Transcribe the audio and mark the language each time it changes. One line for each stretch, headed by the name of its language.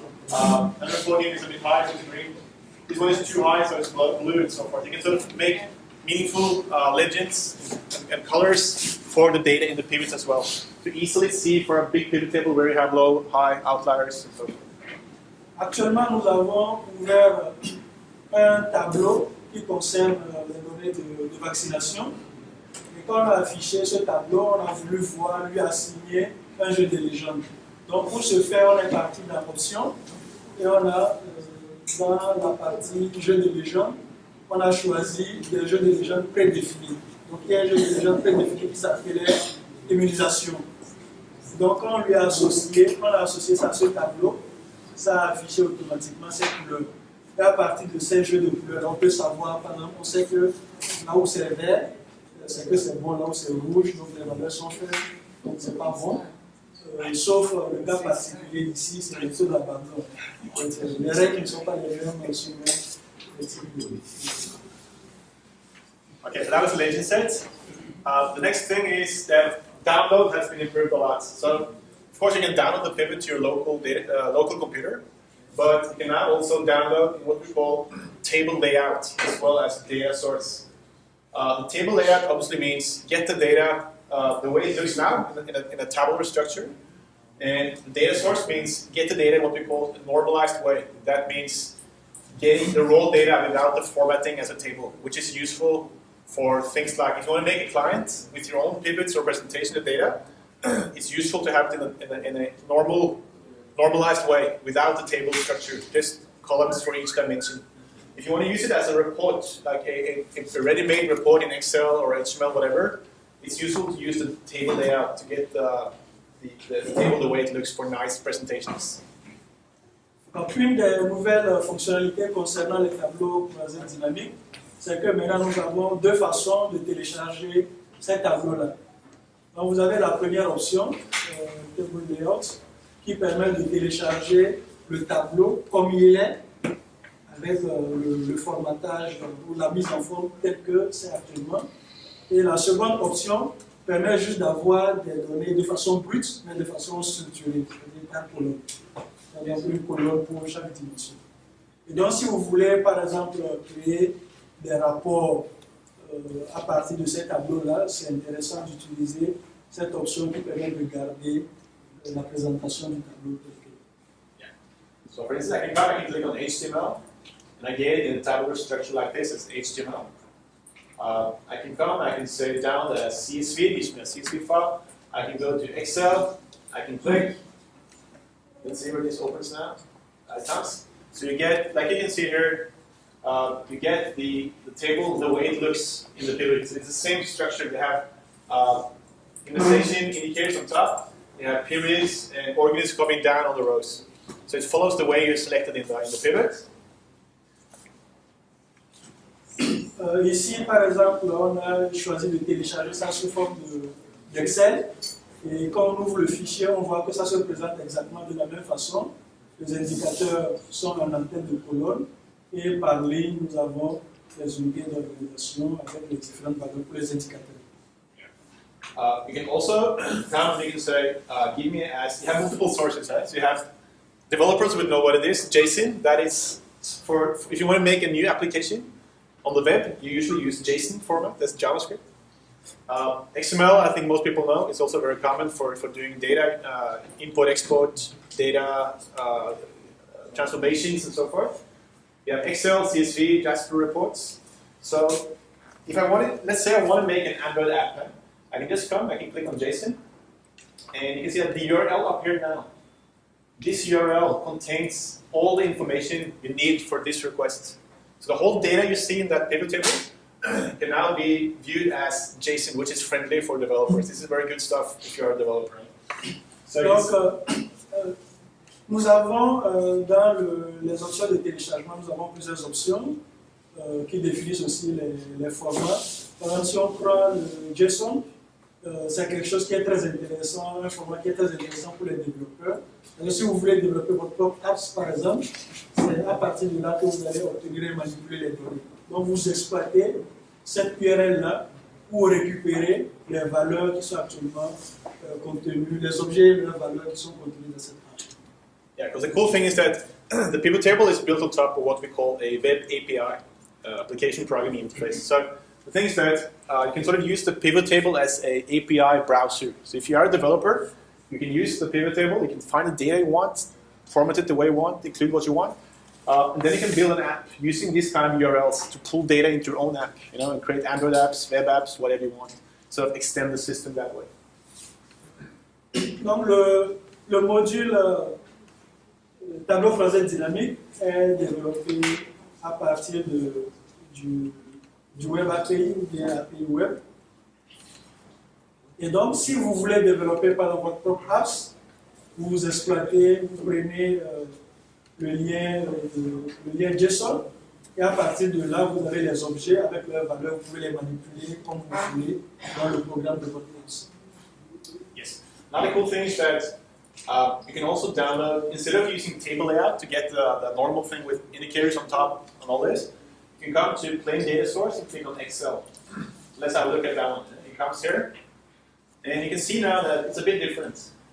English: Number 14 is a bit high, so it's green. This one is too high, so it's blue and so forth. You can sort of make meaningful legends and colors for the data in the pivots as well. To easily see for a big pivot table where you have low, high outliers and so forth.
French: Actuellement, nous avons ouvert un tableau qui concerne les données de vaccination. Et quand on a affiché ce tableau, on a voulu lui assigner un jeu de légende. Donc pour ce faire, on est parti dans l'option et on a dans la partie jeu de légende, on a choisi des jeux de légende prédéfinis. Donc il y a un jeu de légende prédéfini qui s'appelait immunisation. Donc quand on a associé ça à ce tableau, ça a affiché automatiquement ces couleurs. Et à partir de ces jeux de couleurs, on peut savoir, par exemple, on sait que là où c'est vert, c'est que c'est bon, là où c'est rouge, donc les valeurs sont faibles, donc c'est pas bon. Sauf le cas particulier ici, c'est le taux d'abandon. Les règles ne sont pas les mêmes sur les types de.
English: Okay, so that was the legend set. The next thing is that download has been improved a lot. So, of course, you can download the pivot to your local computer, but you can now also download what we call table layout as well as data source. The table layout obviously means get the data the way it looks now in a tabular structure, and the data source means get the data in what we call a normalized way. That means getting the raw data without the formatting as a table, which is useful for things like if you want to make a client with your own pivots or presentation of data, it's useful to have it in a normalized way without the table structure, just columns for each dimension. If you want to use it as a report, like a ready-made report in Excel or HTML, whatever, it's useful to use the table layout to get the table the way it looks for nice presentations.
French: Donc, une des nouvelles fonctionnalités concernant les tableaux croisés dynamiques, c'est que maintenant nous avons deux façons de télécharger ces tableaux-là. Donc vous avez la première option, Table Layout, qui permet de télécharger le tableau comme il est, avec le formatage ou la mise en forme telle que c'est actuellement. Et la seconde option permet juste d'avoir des données de façon brute, mais de façon structurée, c'est-à-dire par colonne. C'est-à-dire une colonne pour chaque dimension. Et donc si vous voulez par exemple créer des rapports à partir de ces tableaux-là, c'est intéressant d'utiliser cette option qui permet de garder la présentation du tableau tel quel.
English: So for instance, I can click on HTML, and I get it in a tabular structure like this. It's HTML. I can come, I can say down the CSV, gives me a CSV file. I can go to Excel, I can click. Let's see where this opens now. It comes. So you get, like you can see here, you get the table the way it looks in the pivot. It's the same structure. They have indexation indicators on top. They have periods and organisms coming down on the rows. So it follows the way you selected in the pivot.
French: Ici, par exemple, on a choisi de télécharger ça sous forme d'Excel. Et quand on ouvre le fichier, on voit que ça se présente exactement de la même façon. Les indicateurs sont en en-tête de colonne. Et par ligne, nous avons les unités d'organisation avec les différentes valeurs pour les indicateurs.
English: You can also, now you can say, give me as, you have multiple sources, right? So you have, developers would know what it is, JSON, that is for, if you want to make a new application on the web, you usually use JSON format, that's JavaScript. XML, I think most people know, is also very common for doing data, import, export, data, transformations and so forth. You have Excel, CSV, Jasper reports. So if I wanted, let's say I want to make an Android app, I can just come, I can click on JSON, and you can see that the URL up here now. This URL contains all the information you need for this request. So the whole data you see in that pivot table can now be viewed as JSON, which is friendly for developers. This is very good stuff if you are a developer. So
French: donc, nous avons dans les options de téléchargement, nous avons plusieurs options qui définissent aussi les formats. Par exemple, si on prend le JSON, c'est quelque chose qui est très intéressant, un format qui est très intéressant pour les développeurs. Alors, si vous voulez développer votre propre apps, par exemple, c'est à partir de là que vous allez obtenir et manipuler les données. Donc, vous exploitez cette URL-là pour récupérer les valeurs qui sont actuellement contenues, les objets et les valeurs qui sont contenues dans cette page.
English: Yeah, because the cool thing is that the pivot table is built on top of what we call a web API, application programming interface. So the thing is that you can sort of use the pivot table as an API browser. So if you are a developer, you can use the pivot table, you can find the data you want, format it the way you want, include what you want, and then you can build an app using these kind of URLs to pull data into your own app, you know, and create Android apps, web apps, whatever you want. So extend the system that way.
French: Donc le module tableau français dynamique est développé à partir du web API ou bien API web. Et donc, si vous voulez développer par votre propre apps, vous exploitez, vous prenez le lien JSON, et à partir de là, vous avez les objets avec leurs valeurs, vous pouvez les manipuler comme vous voulez dans le programme de votre apps.
English: Yes. Now the cool thing is that you can also download, instead of using table layout to get the normal thing with indicators on top and all this, you can come to plain data source and click on Excel. Let's have a look at that one. It comes here, and you can see now that it's a bit different.